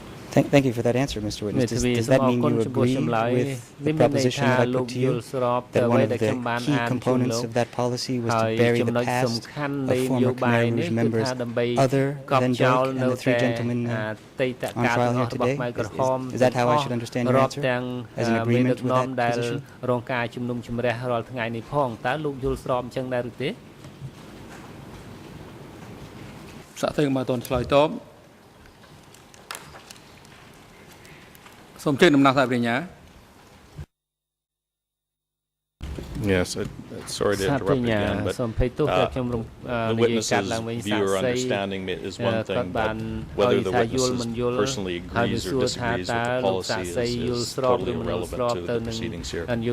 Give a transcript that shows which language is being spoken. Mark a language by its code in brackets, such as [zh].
[en] Thank you for that answer, Mr. Witness. Does that mean you agree with the proposition that I put to you, that one of the key components of that policy was to bury the past of former Khmer Rouge members other than Doik and the 3 gentlemen on trial here today? Is that how I should understand your answer? As an agreement with that position? [km] រងការជំនុំជម្រះរាល់ថ្ងៃនេះផងតើលោកយល់ស្របអញ្ចឹងដែរឬទេ សាក់ទៅមកតនឆ្លើយតប សូមជើញតំណាងសហប្រញ្ញា [en] Yes, sorry to interrupt again, but the witness's view or understanding is one thing, but whether the witness personally agrees or disagrees with the policy is totally irrelevant to the proceedings here.